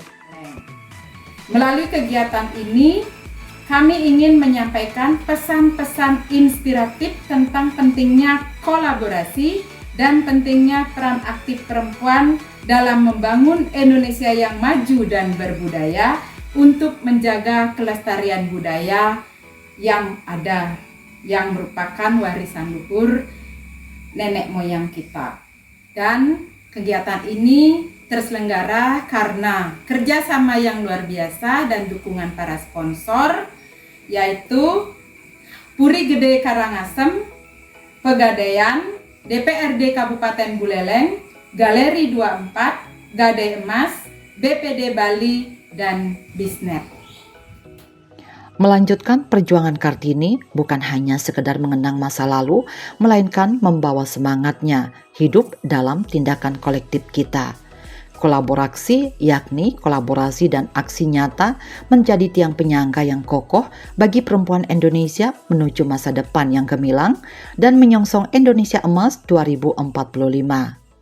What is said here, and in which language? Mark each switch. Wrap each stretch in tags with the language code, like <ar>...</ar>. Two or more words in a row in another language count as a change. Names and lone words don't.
<id>Melalui kegiatan ini, kami ingin menyampaikan pesan-pesan inspiratif tentang pentingnya kolaborasi dan pentingnya peran aktif perempuan dalam membangun Indonesia yang maju dan berbudaya untuk menjaga kelestarian budaya yang ada, yang merupakan warisan luhur nenek moyang kita. Dan kegiatan ini terselenggara karena kerjasama yang luar biasa dan dukungan para sponsor, yaitu Puri Gede Karangasem, Pegadaian, DPRD Kabupaten Buleleng, Galeri 24, Gade Emas, BPD Bali, dan Bisnet. Melanjutkan perjuangan Kartini bukan hanya sekedar mengenang masa lalu, melainkan membawa semangatnya hidup dalam tindakan kolektif kita. Kolaborasi, yakni kolaborasi dan aksi nyata, menjadi tiang penyangga yang kokoh bagi perempuan Indonesia menuju masa depan yang gemilang dan menyongsong Indonesia Emas 2045.</id>